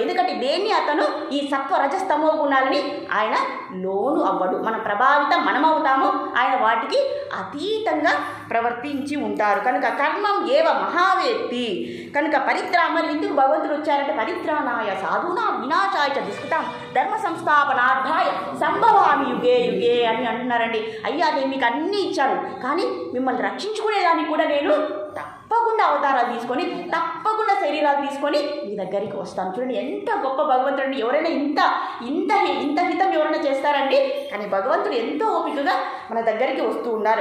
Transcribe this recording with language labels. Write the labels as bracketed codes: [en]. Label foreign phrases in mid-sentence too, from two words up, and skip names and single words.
[te] ఎందుకంటే దేన్ని అతను ఈ సత్వ రజస్తమో గుణాలని ఆయన లోను అవ్వడు. మన ప్రభావితం మనమవుతాము, ఆయన వాటికి అతీతంగా ప్రవర్తించి ఉంటారు. [sa] కనుక కర్మం ఏవ మహావేత్తి. [te] కనుక మరి ఎందుకు భగవంతుడు వచ్చారంటే [sa] పరిత్రాణాయ సాధూనా వినాశాయ చ దుష్కృతాం ధర్మ సంస్థాపనార్థాయ సంభవామి యుగే యుగే [te] అని అంటున్నారండి. అయ్యా నేను మీకు అన్నీ ఇచ్చాను, కానీ మిమ్మల్ని రక్షించుకునేదానికి కూడా నేను తప్పకుండా అవతారాలు తీసుకొని, తప్పకుండా శరీరాలు తీసుకొని మీ దగ్గరికి వస్తాను. చూడండి ఎంత గొప్ప భగవంతుడు. ఎవరైనా ఇంత ఇంత ఇంత హితం ఎవరైనా చేస్తారండి? కానీ భగవంతుడు ఎంతో ఓపికగా మన దగ్గరికి వస్తూ ఉన్నారు.